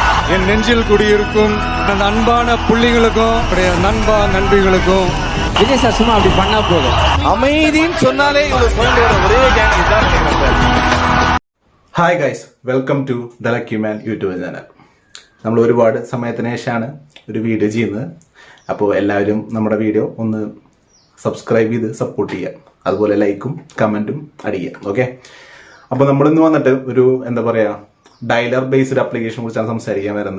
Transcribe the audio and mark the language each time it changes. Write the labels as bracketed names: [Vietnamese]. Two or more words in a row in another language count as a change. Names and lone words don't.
[Tamil] என் நெஞ்சில் குடியிருக்கும் அந்த அன்பான புள்ளிகளுக்கும் நண்பா நண்பிகளுக்கும் விஜய் சார் சும்மா அப்படி பண்ணா போதும். அமைதின்னு சொன்னாலே இவ்வளவு பாயிண்ட் வர ஒரே கேங் இதான் நினைக்கிறேன். [English] Hi guys, welcome to the Lucky Man YouTube channel. [Malayalam] നമ്മൾ ഒരുപാട് സമയത്തിന് ശേഷമാണ് ഒരു വീഡിയോ ചെയ്യുന്നത്. അപ്പോൾ എല്ലാവരും നമ്മുടെ വീഡിയോ ഒന്ന് സബ്സ്ക്രൈബ് ചെയ്ത് സപ്പോർട്ട് ചെയ്യുക, അതുപോലെ ലൈക്കും കമൻറ്റും അടിക്കുക. ഓക്കെ, അപ്പോൾ നമ്മളിന്ന് വന്നിട്ട് ഒരു എന്താ പറയുക [English] dialer based [Malayalam] ആപ്ലിക്കേഷനെ കുറിച്ചാണ് സംസാരിക്കാൻ വരുന്നത്.